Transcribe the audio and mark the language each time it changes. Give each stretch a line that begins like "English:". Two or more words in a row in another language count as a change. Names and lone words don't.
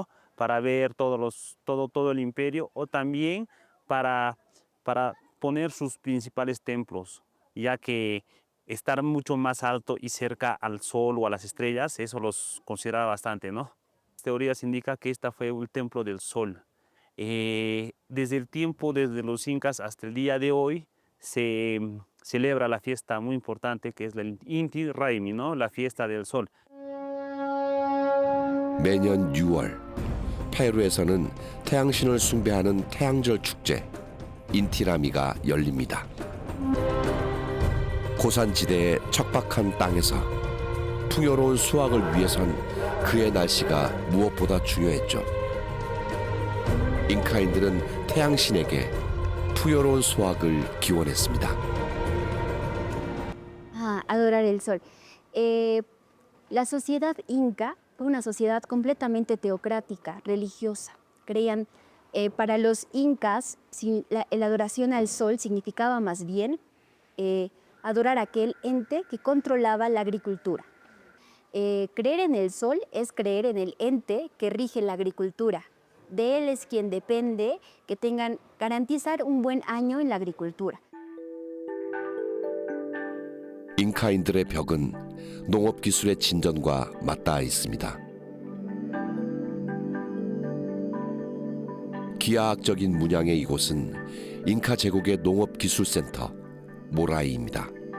Spanish: Para ver todo el imperio, o también para poner sus principales templos, ya que estar mucho más alto y cerca al sol o a las estrellas, eso los consideraba bastante, ¿no? Las teorías indican que este fue el templo del sol. Desde los incas hasta el día de hoy, se celebra la fiesta muy importante que es el Inti Raymi, ¿no? La fiesta del sol.
Korean: 매년 6월 페루에서는 태양신을 숭배하는 태양절 축제 인티라미가 열립니다. 고산지대의 척박한 땅에서 풍요로운 수확을 위해선 그의 날씨가 무엇보다 중요했죠. 잉카인들은 태양신에게 풍요로운 수확을 기원했습니다.
Spanish: Adorar el sol. La sociedad inca fue una sociedad completamente teocrática, religiosa. Creían, para los incas, la adoración al sol significaba más bien adorar a aquel ente que controlaba la agricultura. Creer en el sol es creer en el ente que rige la agricultura. De él es quien depende que tengan garantizar un buen año en la agricultura.
Korean: 잉카인들의 벽은 농업 기술의 진전과 맞닿아 있습니다. 기하학적인 문양의 이곳은 잉카 제국의 농업 기술센터 모라이입니다.